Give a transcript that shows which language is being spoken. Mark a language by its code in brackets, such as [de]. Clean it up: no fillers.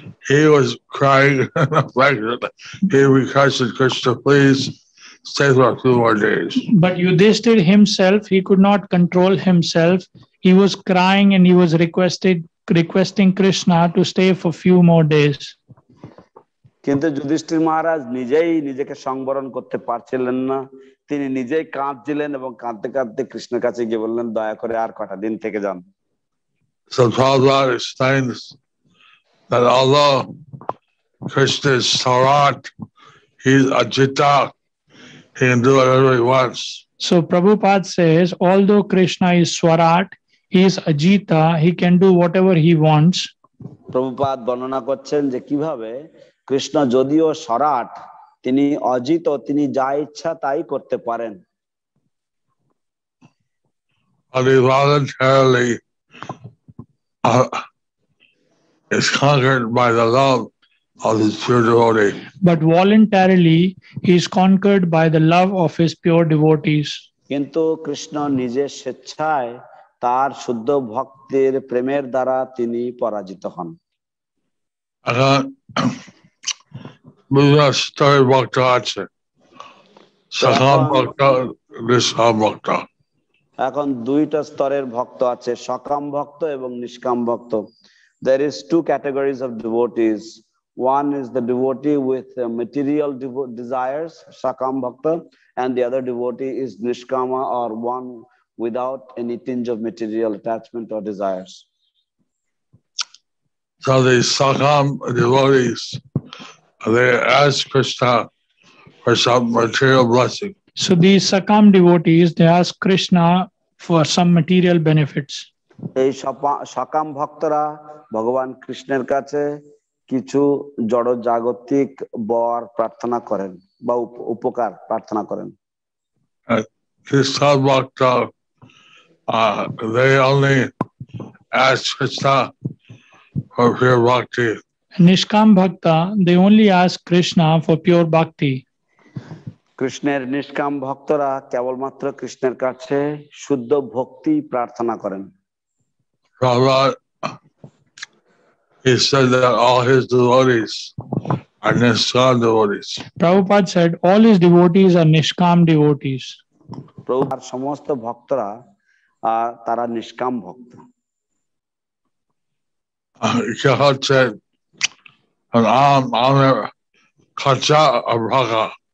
[en] He was crying in affliction. He requested Krishna, please stay for a few more days. But Yudhishthir himself, he could not control himself. He was crying and he was requesting Krishna to stay for few more days. [bn] কিন্তু যুধিষ্ঠির মহারাজ নিজেই নিজেকে সংবরণ করতে পারছিলেন না, তিনি নিজেই কাঁদছিলেন এবং কাঁদতে কাঁদতে কৃষ্ণের কাছে গিয়ে বললেন দয়া করে আর কটা দিন থেকে যান। [en] So Prabhupada explains that although Krishna is Sarat, he's Ajita, he can do whatever he wants. So Prabhupada says, although Krishna is Swarat, he is Ajita, he can do whatever he wants. [bn] Prabhupada বর্ণনা করছেন যে কিভাবে কৃষ্ণ যদিও সরাট, তিনি অজিত, তিনি যা ইচ্ছা তাই করতে পারেন। [en] But he voluntarily is conquered by the love of his pure devotee. But voluntarily, he is conquered by the love of his pure devotees. [bn] কিন্তু কৃষ্ণ নিজের স্বেচ্ছায় তার শুদ্ধ ভক্তের প্রেমের দ্বারা তিনি পরাজিত হন। এখন বিভিন্ন স্তরের ভক্ত আছে, সকাম ভক্ত, নিষ্কাম ভক্ত। এখন দুইটা স্তরের ভক্ত আছে, সকাম ভক্ত এবং নিষ্কাম ভক্ত। [en] There is two categories of devotees. One is the devotee with material desires, sakam bhakta, and the other devotee is nishkama, or one without any tinge of material attachment or desires. So the sakam devotees, they ask Krishna for some material blessing. So these Sakam devotees, they ask Krishna for some material benefits. [bn] এই সকাম ভক্তরা ভগবান কৃষ্ণের কাছে কিছু জড় জাগতিক বর প্রার্থনা করেন বা উপকার প্রার্থনা করেন। [en] Nishkam bhakta, they only ask Krishna for pure bhakti. Nishkam Bhakta, they only ask Krishna for pure bhakti. [bn] কৃষ্ণের নিষ্কাম ভক্তরা কেবলমাত্র কৃষ্ণের কাছে শুদ্ধ ভক্তি প্রার্থনা করেন। [en] Prabhupada, he said that all his devotees are Nishkam devotees. Prabhupada said all his devotees are Nishkam devotees. [bn] প্রভুর সমস্ত ভক্তরা তারা নিষ্কাম ভক্ত। God said, and I'm Kacha Abraga.